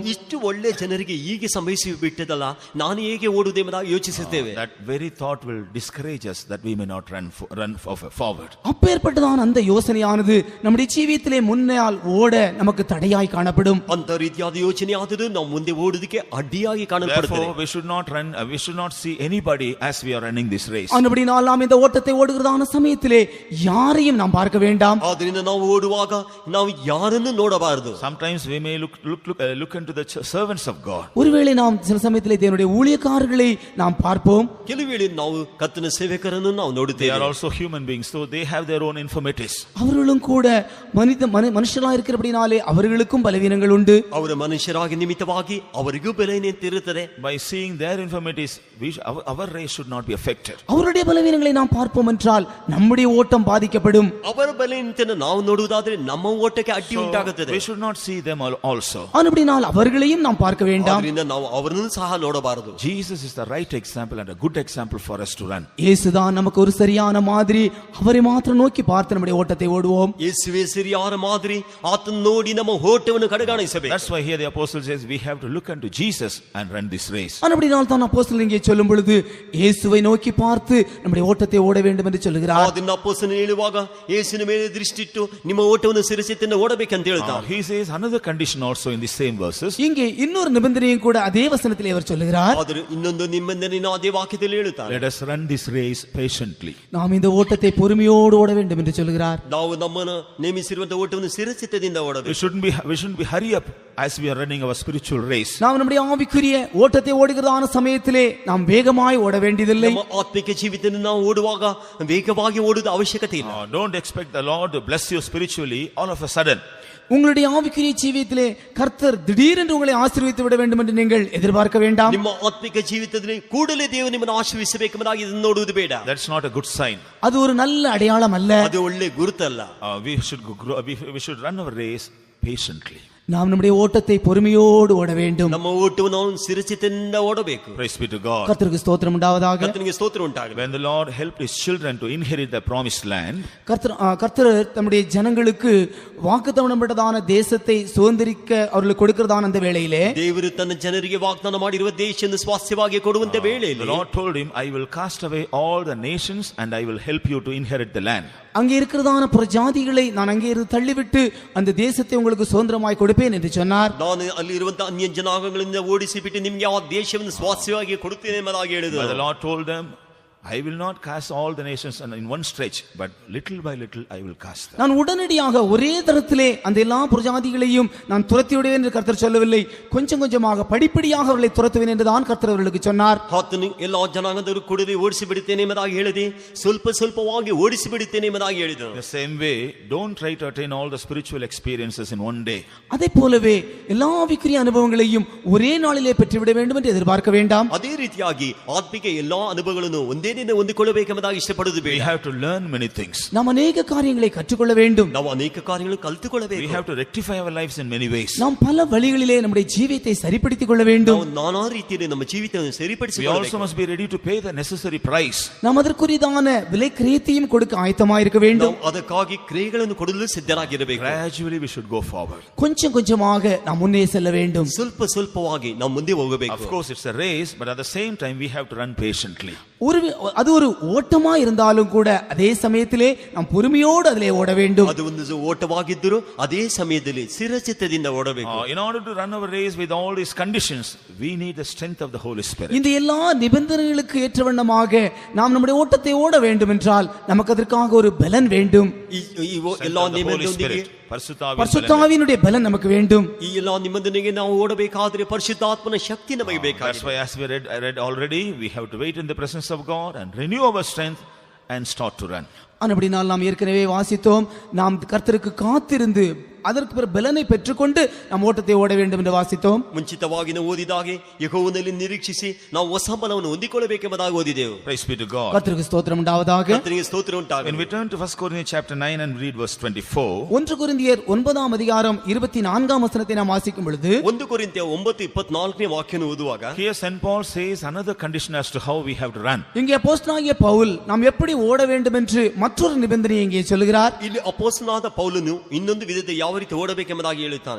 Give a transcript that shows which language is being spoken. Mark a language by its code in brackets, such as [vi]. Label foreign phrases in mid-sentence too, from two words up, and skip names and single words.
[kn] ಇಷ್ಟು ಒಳ್ಳೆ ಜನರಿಗೆ ಹೀಗೆ ಸಂಭವಿಸಿ ಬಿಟ್ಟದಲ್ಲ, ನಾನು ಹೇಗೆ ಓಡುವುದೇ ಎಂಬುದಾಗಿ ಯೋಚಿಸುತ್ತೇವೆ. [en] That very thought will discourage us that we may not run forward. [ta] அப்பேற்பட்டதான அந்த யோசனையானது நம்முடைய ஜீவியத்திலே முன்னால் ஓட நமக்கு தடையாய் காணப்படும். [kn] ಅಂತ ರೀತಿಯಾದ ಯೋಚನೆ ಆದರೂ ನಾವು ಮುಂದೆ ಓಡುವುದಕ್ಕೆ ಅಡ್ಡಿಯಾಗಿ ಕಾಣಲ್ಪಡುತ್ತದೆ. [en] Therefore, we should not see anybody as we are running this race. [ta] ஆனபடியால் நாம் இந்த ஓட்டத்தை ஓடுகிறதான சமயத்திலே யாரையும் நாம் பார்க்க வேண்டாம். [kn] ಆದ್ದರಿಂದ ನಾವು ಓಡುವಾಗ ನಾವು ಯಾರನ್ನು ನೋಡಬಾರದು. [en] Sometimes we may look into the servants of God. [ta] ஒருவேளை நாம் சில சமயத்திலே தேவனுடைய ஊழியக்காரர்களை நாம் பார்ப்போம். [kn] ಕೆಲವು ವೇಳೆ ನಾವು ಕರ್ತನ ಸೇವಕರನ್ನು ನಾವು [en] They [kn] ನೋಡುತ್ತೇವೆ. [en] are also human beings, so they have their own infirmities. [ta] அவர்களும் கூட மனுஷர்களாக இருக்கிறபடினாலே அவர்களுக்கும் பலவீனங்கள் உண்டு. [kn] ಅವರ ಮನುಷ್ಯರಾಗಿ ನಿಮಿತ್ತವಾಗಿ ಅವರಿಗೂ ಬಲಹೀನತೆ ಇರುತ್ತದೆ. [en] By seeing their infirmities, our race should not be affected. [ta] அவருடைய பலவீனங்களை நாம் பார்ப்போம் என்றால் நம்முடைய ஓட்டம் பாதிக்கப்படும். [kn] ಅವರ ಬಲಹೀನತೆಯನ್ನು ನಾವು ನೋಡುವುದಾದರೆ ನಮ್ಮ ಓಟಕ್ಕೆ ಅಡ್ಡಿ ಉಂಟಾಗುತ್ತದೆ. [en] We should not see them also. [ta] ஆனபடியால் அவர்களையும் நாம் பார்க்க வேண்டாம். [kn] ಆದ್ದರಿಂದ ನಾವು ಅವರನ್ನು ಸಹ ನೋಡಬಾರದು. [en] Jesus is the right example and a good example for us to run. [ta] இயேசுதான் நமக்கு ஒரு சரியான மாதிரி. அவரை மாத்திரம் நோக்கி பார்த்து நம்முடைய ஓட்டத்தை ஓடுவோம். [kn] ಯೇಸುವೇ ಸರಿಯಾದ ಮಾದರಿ. ಆತನ ನೋಡಿ ನಮ್ಮ ಓಟವನ್ನು ಕಡೆಗಣಿಸಬೇಕು. [en] That's why here the apostle says we have to look unto Jesus and run this race. [ta] ஆனபடியால் தான் அப்போஸ்தலன் இங்கே சொல்லும் பொழுது இயேசுவை நோக்கி பார்த்து நம்முடைய ஓட்டத்தை ஓட வேண்டும் என்று சொல்கிறார். [kn] ಅದನ್ನ ಅಪೊಸ್ತಲನು ಹೇಳುವಾಗ ಯೇಸುವಿನ ಮೇಲೆ ದೃಷ್ಟಿಟ್ಟು ನಿಮ್ಮ ಓಟವನ್ನು ಸಿರಸೆತ್ತಿಂದ ಓಡಬೇಕಂತ ಹೇಳ್ತಾನೆ. [en] He says another condition also in the same verses. [ta] இங்கே இன்னொரு நிபந்தனையும் கூட அதே வசனத்திலே அவர் சொல்கிறார். [kn] ಆದರೆ ಇನ್ನೊಂದು ನಿಬಂಧನೆಯನ್ನು ಅದೇ ವಾಕ್ಯದಲ್ಲಿ ಹೇಳುತ್ತಾನೆ. [en] Let us run this race patiently. [ta] நாம் இந்த ஓட்டத்தை பொறுமையோடு ஓட வேண்டும் என்று சொல்கிறார். [kn] ನಾವು ನಮ್ಮನ್ನು ನೇಮಿಸಿರುವಂತ ಓಟವನ್ನು ಸಿರಸೆತ್ತದಿಂದ ಓಡಬೇಕು. [en] We shouldn't be hurry up as we are running our spiritual race. [ta] நாம் நம்முடைய ஆவிக்குரிய ஓட்டத்தை ஓடுகிறதான சமயத்திலே நாம் வேகமாய் ஓட வேண்டியதில்லை. [kn] ನಮ್ಮ ಆತ್ಮಿಕ ಜೀವಿತವನ್ನು ನಾವು ಓಡುವಾಗ ವೇಗವಾಗಿ ಓಡುವುದು ಅವಶ್ಯಕತೆ ಇಲ್ಲ. [en] Don't expect the Lord to bless you spiritually all of a sudden. [ta] உங்களுடைய ஆவிக்குரிய ஜீவியத்திலே கர்த்தர் திடீரென்று உங்களை ஆசீர்வதித்து விட வேண்டும் என்று நீங்கள் எதிர்பார்க்க வேண்டாம். [kn] ನಿಮ್ಮ ಆತ್ಮಿಕ ಜೀವಿತದಲ್ಲಿ ಕೂಡಲೇ ದೇವರು ನಿಮ್ಮನ್ನು ಆಶೀರ್ವದಿಸಬೇಕೆಂಬುದಾಗಿ ಇದನ್ನು ನೋಡುವುದು ಬೇಡ. [en] That's not a good sign. [ta] அது ஒரு நல்ல அடையாளம் அல்ல. [kn] ಅದು ಒಳ್ಳೆ ಗುರುತಲ್ಲ. [en] We should run our race patiently. [ta] நாம் நம்முடைய ஓட்டத்தை பொறுமையோடு ஓட வேண்டும். [kn] ನಮ್ಮ ಓಟವನ್ನು ನಾವು ಸಿರಸೆತ್ತಿನಿಂದ ಓಡಬೇಕು. [en] Praise be to God. [ta] கர்த்தருக்கு ஸ்தோத்திரம் உண்டாவதாக. [kn] ಕರ್ತನಿಗೆ ಸ್ತೋತ್ರ ಉಂಟಾಗಲಿ. [en] When the Lord helped his children to inherit the promised land, [ta] கர்த்தர் தம்முடைய ஜனங்களுக்கு வாக்குத்தத்தமிடப்பட்டதான தேசத்தை சுதந்திரிக்க அவர்களுக்கு கொடுக்கிறதான அந்த வேளையிலே [kn] ದೇವರು ತನ್ನ ಜನರಿಗೆ ವಾಗ್ದಾನ ಮಾಡಿರುವ ದೇಶವನ್ನು ಸ್ವಾಸ್ಥ್ಯವಾಗಿ ಕೊಡುವಂತ ವೇಳೆಯಲ್ಲಿ [en] the Lord told him, I will cast away all the nations and I will help you to inherit the land. [ta] அங்கே இருக்கிறதான புறஜாதிகளை நான் அங்கே இருந்து தள்ளிவிட்டு அந்த தேசத்தை உங்களுக்கு சுதந்திரமாய் கொடுப்பேன் என்று சொன்னார். [kn] ನಾನು ಅಲ್ಲಿ ಇರುವಂತ ಅನ್ಯ ಜನಾಂಗಗಳಿಂದ ಓಡಿಸಿ ಬಿಟ್ಟು ನಿಮಗೆ ಆ ದೇಶವನ್ನು ಸ್ವಾಸ್ಥ್ಯವಾಗಿ ಕೊಡುತ್ತೇನೆ ಎಂಬುದಾಗಿ ಹೇಳಿದರು. [en] But the Lord told them, I will not cast all the nations in one stretch, but little by little I will cast them. [ta] நான் உடனடியாக ஒரே தரத்திலே அந்த எல்லா புறஜாதிகளையும் நான் துரத்தி விடுவேன் என்று கர்த்தர் சொல்லவில்லை. கொஞ்சம் கொஞ்சமாக படிப்படியாக அவர்களை துரத்துவேன் என்று தான் கர்த்தர் அவர்களுக்கு சொன்னார். [kn] ಆತನು ಎಲ್ಲಾ ಜನಾಂಗದವರು ಕೂಡಲೇ ಓಡಿಸಿ ಬಿಡುತ್ತೇನೆ ಎಂಬುದಾಗಿ ಹೇಳಿದೆ. ಸ್ವಲ್ಪವಾಗಿ ಓಡಿಸಿ ಬಿಡುತ್ತೇನೆ ಎಂಬುದಾಗಿ ಹೇಳಿದರು. [en] The same way, don't try to attain all the spiritual experiences in one day. [ta] அதே போலவே எல்லா ஆவிக்குரிய அனுபவங்களையும் ஒரே நாளிலே பெற்றுவிட வேண்டும் என்று எதிர்பார்க்க வேண்டாம். [kn] ಅದೇ ರೀತಿಯಾಗಿ ಆತ್ಮಿಕ ಎಲ್ಲಾ ಅನುಭವಗಳನ್ನು ಒಂದೇ ದಿನ ಹೊಂದಿಕೊಳ್ಳಬೇಕೆಂಬುದಾಗಿ ಇಷ್ಟಪಡುವುದು ಬೇಡ. [en] We have to learn many things. [ta] நாம் ಅನೇಕ காரியங்களை கற்றுக்கொள்ள வேண்டும். [kn] ನಾವು ಅನೇಕ ಕಾರ್ಯಗಳನ್ನು ಕಲಿತುಕೊಳ್ಳಬೇಕು. [en] We have to rectify our lives in many ways. [ta] நாம் பல வழிகளிலே நம்முடைய ஜீவியத்தை சரிப்படுத்திக் கொள்ள வேண்டும். [kn] ನಾವು ನಾನಾ ರೀತಿಯಲ್ಲಿ ನಮ್ಮ ಜೀವಿತವನ್ನು [en] We [kn] ಸರಿಪಡಿಸಿಕೊಳ್ಳಬೇಕು. [en] also must be ready to pay the necessary price. [ta] நாம் அதற்குரியதான விலை கிரயத்தையும் கொடுக்க ஆயத்தமாயிருக்க வேண்டும். [kn] ನಾವು ಅದಕ್ಕಾಗಿ ಕ್ರಿಯೆಗಳನ್ನು ಕೊಡಲು ಸಿದ್ಧರಾಗಿರಬೇಕು. [en] Gradually we should go forward. [ta] கொஞ்சம் கொஞ்சமாக நாம் முன்னே செல்ல வேண்டும். [kn] ಸ್ವಲ್ಪವಾಗಿ ನಾವು ಮುಂದೆ ಹೋಗಬೇಕು. [en] Of course it's a race, but at the same time we have to run patiently. [ta] அது ஒரு ஓட்டமா இருந்தாலும் கூட அதே சமயத்திலே நாம் பொறுமையோடு அதிலே ஓட வேண்டும். [kn] ಅದು ಒಂದು ಓಟವಾಗಿದ್ದರೂ ಅದೇ ಸಮಯದಲ್ಲಿ ಸ್ಥಿರಚಿತ್ತದಿಂದ ಓಡಬೇಕು. [en] In order to run our race with all these conditions, we need the strength of the Holy Spirit. [ta] இந்த எல்லா நிபந்தனைகளுக்கு ஏற்றவண்ணமாக நாம் நம்முடைய ஓட்டத்தை ஓட வேண்டும் என்றால் நமக்கு அதற்காக ஒரு பலன் வேண்டும். [kn] ಎಲ್ಲಾ ನಿಬಂಧನೆಗಳಿಗೆ [ta] பரிசுத்தாவினுடைய பலன் நமக்கு வேண்டும். [kn] ಈ ಎಲ್ಲಾ ನಿಬಂಧನೆಗೆ ನಾವು ಓಡಬೇಕಾದ್ರೆ ಪರಿಶುದ್ಧಾತ್ಮನ ಶಕ್ತಿ ನಮಗೆ ಬೇಕಾಗಿದೆ. [en] That's why as we read already, we have to wait in the presence of God and renew our strength and start to run. [ta] அப்படினால் நாம் ஏற்கனவே வாசித்தோம், நாம் கர்த்தருக்கு காத்திருந்து அதற்கு பிறகு பலனை பெற்றுக்கொண்டு நாம் ஓட்டத்தை ஓட வேண்டும் என்று வாசித்தோம். [kn] ಮುಂಚಿತವಾಗಿ ನಾವು ಓದಿದಾಗೆ ಯೆಹೋವನಲ್ಲಿ ನಿರೀಕ್ಷಿಸಿ ನಾವು ಹೊಸ ಬಲವನ್ನು ಹೊಂದಿಕೊಳ್ಳಬೇಕೆಂಬುದಾಗಿ ಓದಿದೆವು. [en] Praise be to God. [ta] கர்த்தருக்கு ஸ்தோத்திரம் உண்டாவதாக. [kn] ಕರ್ತನಿಗೆ ಸ್ತೋತ್ರ ಉಂಟಾಗಲಿ. [en] When we turn to 1 Corinthians chapter 9 and read verse 24, [ta] 1 கொரிந்தியர் 9ஆம் அதிகாரம் 24ஆம் வசனத்தை நாம் வாசிக்கும் பொழுது [kn] 1 ಕೊರಿಂಥ್ಯ 9:24ನೇ ವಾಕ್ಯವನ್ನು ಓದುವಾಗ [en] here St. Paul says another condition as to how we have to run. [ta] இங்கே அப்போஸ்தலனாகிய பவுல் நாம் எப்படி ஓட வேண்டும் என்று மற்றொரு நிபந்தனையை இங்கே சொல்கிறார். [kn] ಇಲ್ಲಿ ಅಪೊಸ್ತಲನಾದ ಪೌಲನು ಇನ್ನೊಂದು ವಿಧದ ಯಾವ ರೀತಿ ಓಡಬೇಕೆಂಬುದಾಗಿ ಹೇಳುತ್ತಾನೆ.